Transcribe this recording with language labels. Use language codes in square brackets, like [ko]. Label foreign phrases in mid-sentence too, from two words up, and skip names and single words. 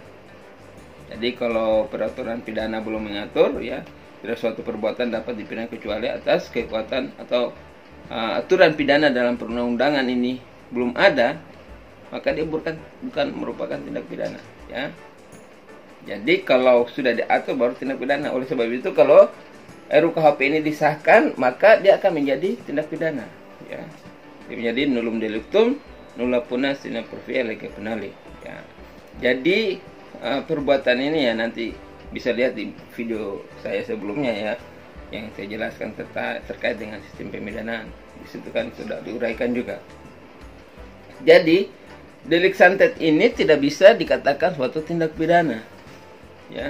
[id] Jadi kalau peraturan pidana belum mengatur, ya, tidak suatu perbuatan dapat dipidana kecuali atas kekuatan atau aturan pidana dalam perundang-undangan ini belum ada, maka dia bukan merupakan tindak pidana, ya. Jadi kalau sudah diatur baru tindak pidana. Oleh sebab itu kalau RUU-KHP ini disahkan, maka dia akan menjadi tindak pidana, ya. Dia menjadi [la] nullum delictum nulla puna sine profia lege penali, [id] ya. Jadi perbuatan ini, ya, nanti bisa lihat di video saya sebelumnya, ya, yang saya jelaskan terkait dengan sistem pemidanaan. Di situ kan sudah diuraikan juga. Jadi delik santet ini tidak bisa dikatakan suatu tindak pidana, ya.